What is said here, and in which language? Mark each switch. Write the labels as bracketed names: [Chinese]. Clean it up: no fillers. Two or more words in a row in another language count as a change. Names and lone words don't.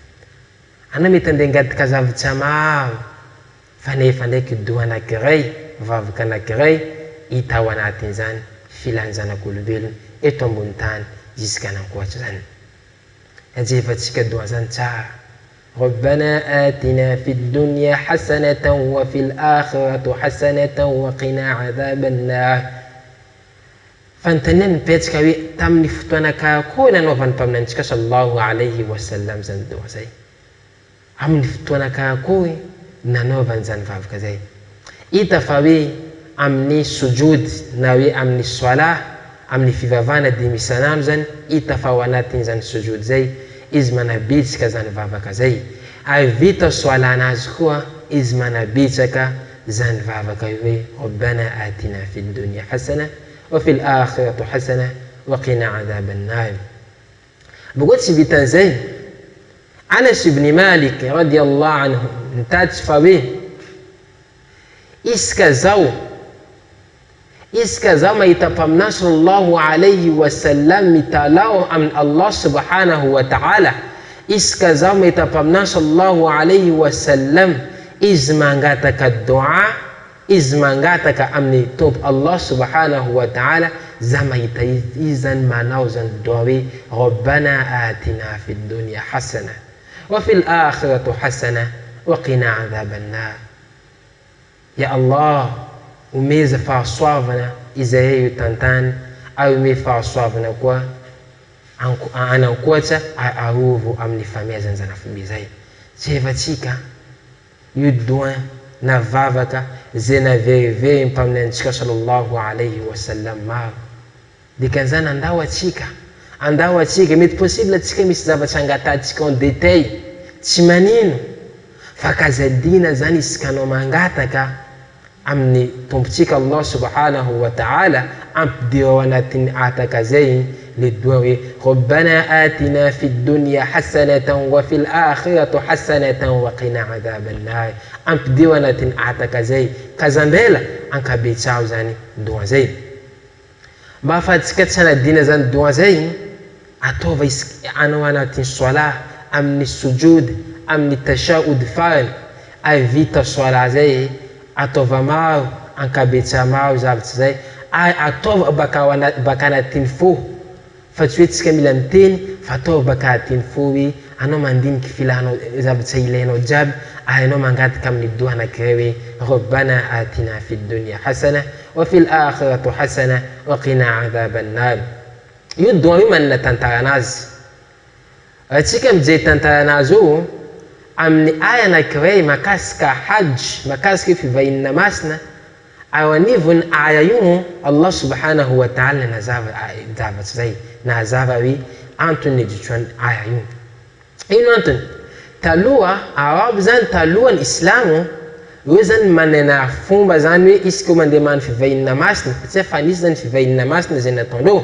[Malagasy] Ana mety andeha angadika zavatra maro, fa nefa ndraiky doa anankiray, vavaka anankiray hita ao anatin'izany filan'ny zanak'olombelona eto ambony tany jusqu'à nankoatra zany. Ajefatsika doa zany tsara. [Arabic] ربنا آتنا في الدنيا حسنة وفي الآخرة حسنة وقنا عذاب النار. [Malagasy] Fantaneny petsika hoe tamin'ny fotoana kakory nanaovan'ny mpaminantsika [Arabic] صلى الله عليه وسلم [Malagasy] zany doa zay. Amin'ny fotoana kakory nanaovany zany vavaka zay. Hita fa hoe amin'ny sujud na hoe amin'ny swala, amin'ny fivavahana dimy isanandro zany, hita fa ao anatin'izany sujud zay izy manabitsaka zany vavaka zay. Ary vita soalana azy koa izy manabitsaka zany vavaka hoe [Arabic] ربنا آتنا في الدنيا حسنة وفي الآخرة حسنة وقنا عذاب النار. [Malagasy] Boko tsy vitan'izay, Anas ibn Malik [Arabic] رضي الله عنه [Malagasy] nitatsy fa hoe iska zao mahita mpaminany [Arabic] صلى الله عليه وسلم [Malagasy] mitalao amin [Arabic] الله سبحانه وتعالى. [Malagasy] Iska zao mahita mpaminany [Arabic] صلى الله عليه وسلم [Malagasy] izy mangataka dua, izy mangataka amin'ny tompo [Arabic] الله سبحانه وتعالى, [Malagasy] za mahita izy zany manao zany dua hoe [Arabic] ربنا آتنا في الدنيا حسنة وفي الآخرة حسنة وقنا عذاب النار. يا الله, [Malagasy] umeza fahasoavana izay io tantany, ary ome fahasoavana koa anankoatra arovo amin'ny famezana zany afobe zay. jevatsika io doa navavaka zay naveriveri mpaminay antsika [Arabic] صلى الله عليه وسلم [Malagasy] maro. Dikan'izany andao atsika mety possible atsika misy zavatra angatatsika [French] en détail [Malagasy] tsy manino fa kazadina zany isika anao mangataka amin'ny tompotsika [Arabic] الله سبحانه وتعالى [Malagasy] ampidirao anatin'ny ataka zay le doa hoe [Arabic] ربنا آتنا في الدنيا حسنة وفي الآخرة حسنة وقنا عذاب النار. [Malagasy] Ampidirao anatin'ny ataka zay kazambela ankabetsao zany doa zay. Mba afatsika tsy hanadina zany doa zay ataova anao anatin'ny sola amin'ny sujud amin'ny tashahud farany ay vita sola zay ataova maro ankabetsa maro zavatra zay ay ataova baka anatin'ny fo fa tsy hoe tsika mila miteny fa ataova baka anatin'ny fo hoe anao mandiniky filanao zavatra ilainao jiaby ay anao mangataka amin'ny doa anankiray hoe [Arabic] ربنا آتنا في الدنيا حسنة وفي الآخرة حسنة وقنا عذاب النار. [Malagasy] Io doa io manana tantara anazy. Atsika mijery tantara anazy io amin'ny aya anankiray makasika hajj makasika fivahina masina ao anivony aya io [Arabic] الله سبحانه وتعالى [Malagasy] nazava zavatra zay nazava hoe antony editran aya io. Ino antony? Taloha arabe zany talohan'ny islamo io zany manana fomba zany hoe isika mandeha mano fivahina masina satria fa nisy zany fivahina masina zay nataondreo.